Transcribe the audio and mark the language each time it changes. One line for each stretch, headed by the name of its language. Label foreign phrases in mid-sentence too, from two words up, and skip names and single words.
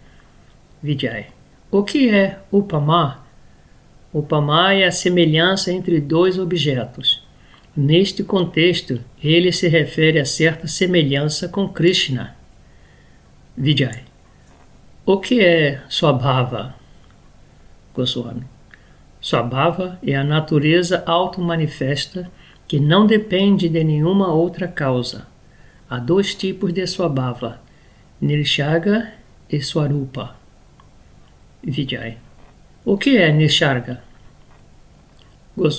Portuguese: Vijay: o que é Upama? Upama é a semelhança entre 2 objetos. Neste contexto, ele se refere a certa semelhança com Krishna. Vijay: o que é Swabhava? Goswami: Swabhava é a natureza auto-manifesta que não depende de nenhuma outra causa. Há 2 tipos de Swabhava: Nirsarga e Swarupa. Vijay: o que é Nisarga?